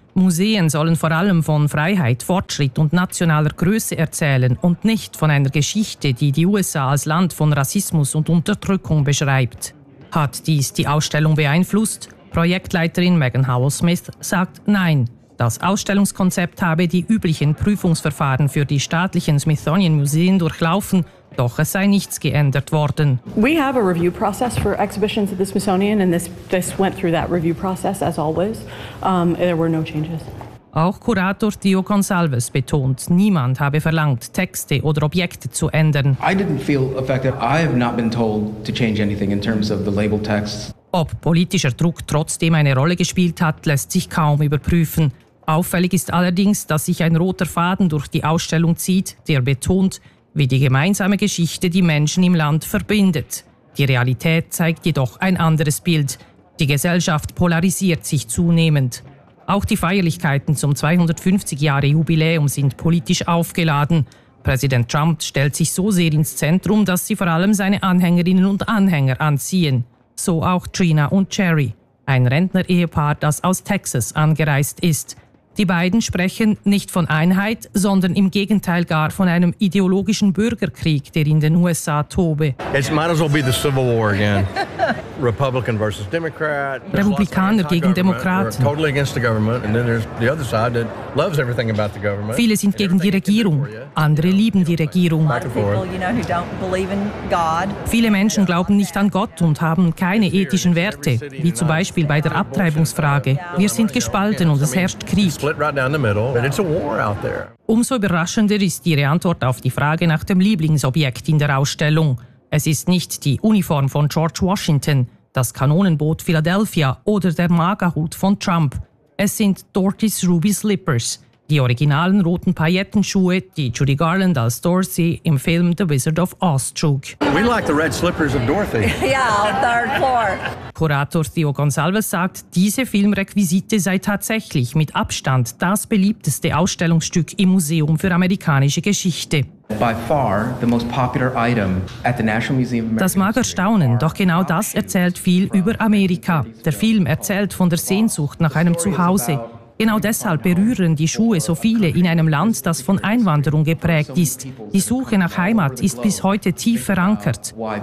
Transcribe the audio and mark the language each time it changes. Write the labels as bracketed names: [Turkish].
[German] Museen sollen vor allem von Freiheit, Fortschritt und nationaler Größe erzählen und nicht von einer Geschichte, die die USA als Land von Rassismus und Unterdrückung beschreibt. Hat dies die Ausstellung beeinflusst? Projektleiterin Megan Howell-Smith sagt nein. Das Ausstellungskonzept habe die üblichen Prüfungsverfahren für die staatlichen Smithsonian Museen durchlaufen, doch es sei nichts geändert worden. [English] We have a review process for exhibitions at the Smithsonian and this went through that review process as always. There were no changes. [German] Auch Kurator Theo Gonsalves betont, niemand habe verlangt, Texte oder Objekte zu ändern. [English] I didn't feel affected. I have not been told to change anything in terms of the label texts. [German] Ob politischer Druck trotzdem eine Rolle gespielt hat, lässt sich kaum überprüfen. Auffällig ist allerdings, dass sich ein roter Faden durch die Ausstellung zieht, der betont, wie die gemeinsame Geschichte die Menschen im Land verbindet. Die Realität zeigt jedoch ein anderes Bild. Die Gesellschaft polarisiert sich zunehmend. Auch die Feierlichkeiten zum 250-Jahre-Jubiläum sind politisch aufgeladen. Präsident Trump stellt sich so sehr ins Zentrum, dass sie vor allem seine Anhängerinnen und Anhänger anziehen. So auch Trina und Jerry, ein Rentner-Ehepaar, das aus Texas angereist ist. Die beiden sprechen nicht von Einheit, sondern im Gegenteil gar von einem ideologischen Bürgerkrieg, der in den USA tobe. [English] It might as well be the Civil War again. Republican versus Democrat. [German] Republikaner gegen Demokraten. [English] Totally against the government. And then there's the other side that loves everything about the government. [German] Viele sind gegen die Regierung. Andere lieben die Regierung. Viele Menschen glauben nicht an Gott und haben keine ethischen Werte, wie zum Beispiel bei der Abtreibungsfrage. Wir sind gespalten und es herrscht Krieg. Umso überraschender ist Ihre Antwort auf die Frage nach dem Lieblingsobjekt in der Ausstellung. Es ist nicht die Uniform von George Washington, das Kanonenboot Philadelphia oder der MAGA-Hut von Trump. Es sind Dorothy's Ruby Slippers, die originalen roten Paillettenschuhe, die Judy Garland als Dorothy im Film The Wizard of Oz trug. [English] We like the red slippers of Dorothy. Yeah, third floor. [German] Kurator Theo Gonsalves sagt, diese Filmrequisite sei tatsächlich mit Abstand das beliebteste Ausstellungsstück im Museum für amerikanische Geschichte. [English] By far the most popular item at the National Museum of American History. [German] Das mag erstaunen, doch genau das erzählt viel über Amerika. Der Film erzählt von der Sehnsucht nach einem Zuhause. Genau deshalb berühren die Schuhe so viele in einem Land, das von Einwanderung geprägt ist. Die Suche nach Heimat ist bis heute tief verankert.